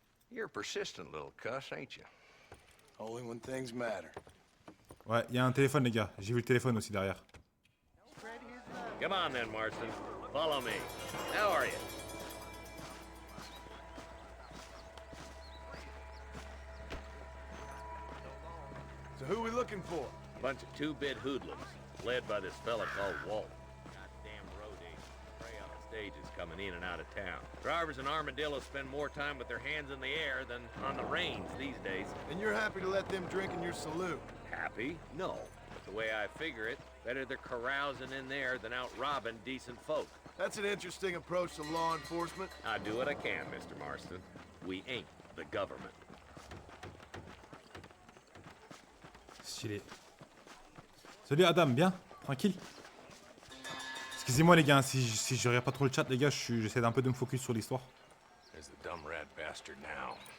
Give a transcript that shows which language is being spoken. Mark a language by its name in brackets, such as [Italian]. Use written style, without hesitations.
[English] You're a persistent little cuss, ain't you? Only when things matter. [French] Ouais, il y a un téléphone, les gars. J'ai vu le téléphone aussi derrière. [English] Come on then, Marston. Follow me. How are you? So who we looking for? Bunch of two-bit hoodlums, led by this fella called Walt. Goddamn road agents prey on the stages coming in and out of town. Drivers in Armadillo spend more time with their hands in the air than on the reins these days. And you're happy to let them drink in your saloon? Happy? No. But the way I figure it, better they're carousing in there than out robbing decent folk. That's an interesting approach to law enforcement. I do what I can, Mr. Marston. We ain't the government. [French] Stylé. Salut Adam, bien? Tranquille? Excusez-moi les gars, si je regarde pas trop le chat les gars, j'essaie d'un peu de me focus sur l'histoire. [English] There's the dumb rat bastard now.